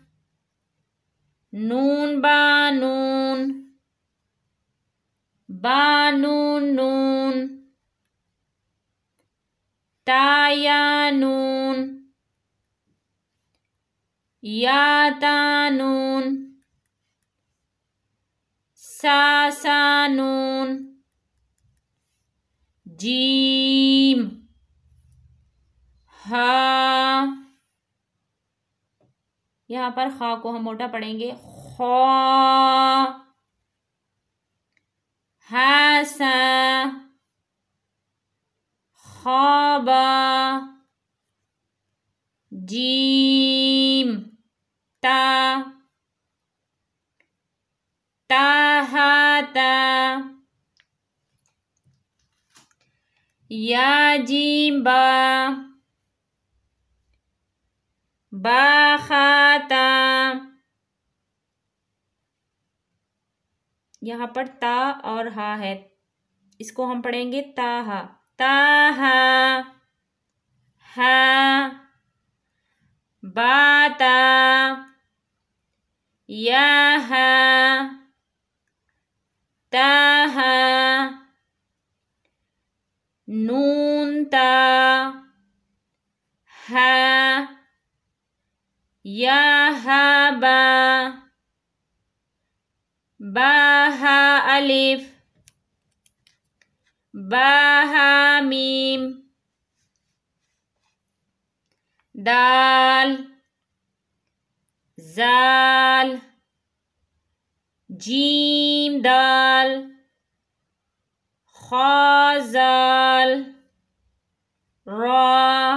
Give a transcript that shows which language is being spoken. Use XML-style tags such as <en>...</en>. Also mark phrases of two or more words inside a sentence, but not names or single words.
<ar>نون بانون بانون نون تايانون ياتانون ساسانون جيم حاء</ar> <hi>यहाँ पर खा को हम मोटा पढ़ेंगे</hi> <ar>خا حاسا خابا جيم تا تاحاتا يا جيم با باخاتا</ar> <hi>यहाँ पर ता और हा है, इसको हम पढ़ेंगे</hi> <ar>تاحا تاحا حا باتا ياها تاحا نونتا حا ياهابا باها ألف باها ميم دال ذال جيم دال خاء ذال راء</ar>